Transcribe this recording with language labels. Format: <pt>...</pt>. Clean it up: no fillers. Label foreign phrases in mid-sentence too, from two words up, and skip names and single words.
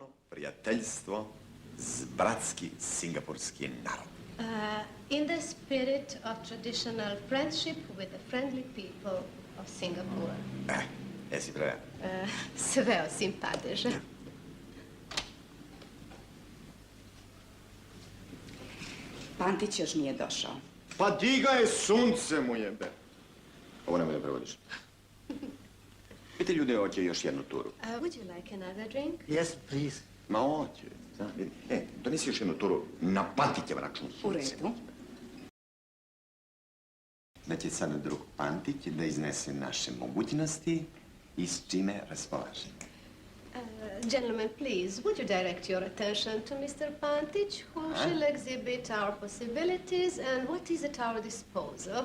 <sr>Prijateljstvo, bratski singapurski narod.</sr> <en>In the spirit of traditional friendship with the friendly people of Singapore.</en> <sr>Jesi prava? Sve osim padeža. Pantić još nije došao. Pa di ga je sunce mu jebe. Ovo nemoj da prevodiš. Piti ljude, hoće još jednu turu.</sr> <en>Would you like another drink? Yes, please.</en> <sr>Ma hoće. Donesi još jednu turu na Pantićev račun. U redu. Da će sada drug Pantić da iznese naše mogućnosti i s čime raspolaže.</sr> <en>Gentlemen, please, would you direct your attention to Mr. Pantić, who shall exhibit our possibilities and what is at our disposal?</en>